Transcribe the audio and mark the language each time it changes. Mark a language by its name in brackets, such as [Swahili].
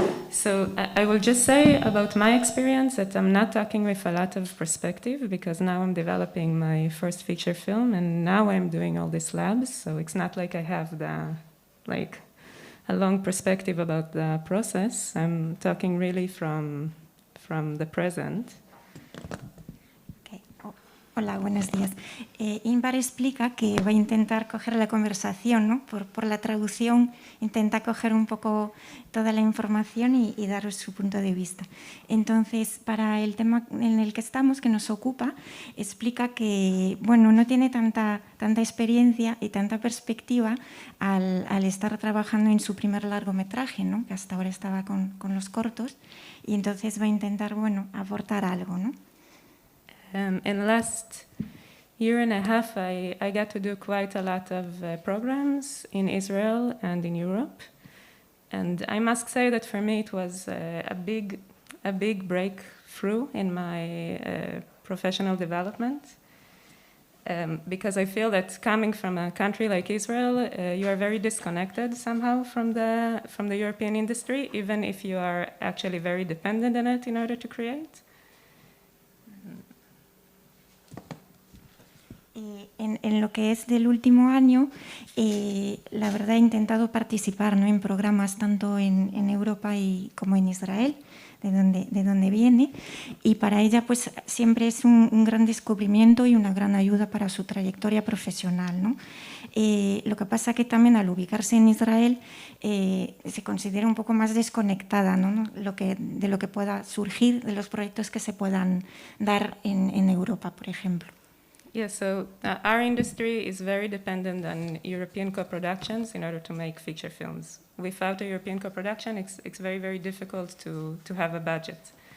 [English] So I will just say about my experience that I'm not talking with a lot of perspective because now I'm developing my first feature film and now I'm doing all these labs. So it's not like I have a long perspective about the process. I'm talking really from the present. [Spanish] Okay. Oh. Hola, buenos días. Ínbar explica que va a intentar coger la conversación, ¿no? Por la traducción, intenta coger un poco toda la información y daros su punto de vista. Entonces, para el tema en el que estamos, que nos ocupa, explica que, bueno, no tiene tanta experiencia y tanta perspectiva al estar trabajando en su primer largometraje, ¿no? Que hasta ahora estaba con los cortos, y entonces va a intentar, bueno, aportar algo, ¿no? [English] In the last year and a half, I got to do quite a lot of programs in Israel and in Europe. And I must say that for me it was a big breakthrough in my professional development. Because I feel that coming from a country like Israel, you are very disconnected somehow from the European industry, even if you are actually very dependent on it in order to create. [Spanish] En lo que es del último año, la verdad he intentado participar, ¿no? En programas tanto en Europa como en Israel, de donde viene, y para ella pues siempre es un gran descubrimiento y una gran ayuda para su trayectoria profesional, ¿no? Lo que pasa que también al ubicarse en Israel se considera un poco más desconectada, ¿no? De lo que pueda surgir, de los proyectos que se puedan dar en Europa, por ejemplo. [English] Yeah, so our industry is very dependent on European co-productions in order to make feature films. Without a European co-production, it's very, very difficult to have a budget.